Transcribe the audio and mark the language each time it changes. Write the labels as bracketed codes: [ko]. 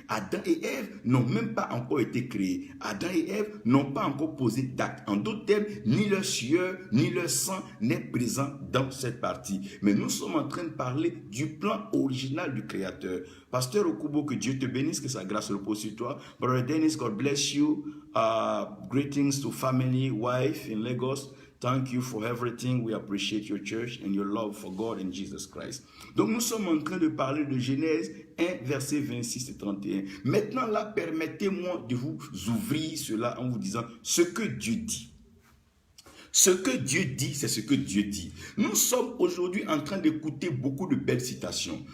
[fr] Adam et Ève n'ont même pas encore été créés. Adam et Ève n'ont pas encore posé d'acte. En d'autres termes, ni leur sueur, ni leur sang n'est présent dans cette partie. Mais nous sommes en train de parler du plan original du Créateur. Pasteur Okubo, que Dieu te bénisse, que sa grâce repose sur toi. [en] Brother Dennis, God bless you. Greetings to family, wife in Lagos. Thank you for everything. We appreciate your church and your love for God and Jesus Christ. [fr] Donc nous sommes en train de parler de Genèse 1, verset 26 et 31. Maintenant là, permettez-moi de vous ouvrir cela en vous disant ce que Dieu dit. Ce que Dieu dit, c'est ce que Dieu dit. Nous sommes aujourd'hui en train d'écouter beaucoup de belles citations.